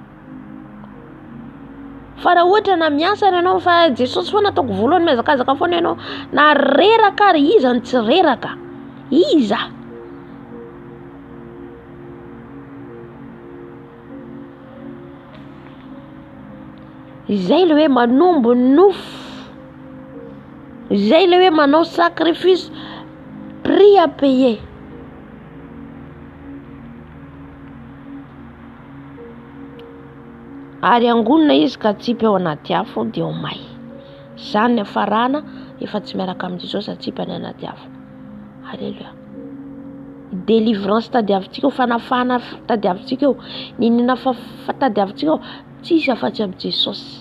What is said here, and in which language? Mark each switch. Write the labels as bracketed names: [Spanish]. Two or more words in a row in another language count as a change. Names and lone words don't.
[Malagasy] Fa raha ohatra na miasa ianao fa Jesosy foana ataoko voalohany, mihazakazaka foana ianao, na reraka ary iza ny tsy reraka, iza. Izay le hoe manombo nofo, izay le hoe manao sacrifice, [French] prix à payer. [Malagasy] Ary angonina izy ka tsipy ao anaty afo dia ho may. Zany afarana efa tsy miaraka amin'i Jesosy atsipy any anaty afo. Alléluia. Délivrance tadiavintsika io, fanafana tadiavintsika io, ninina tadiavintsika io, tsisy afa-tsy amin'i Jesosy.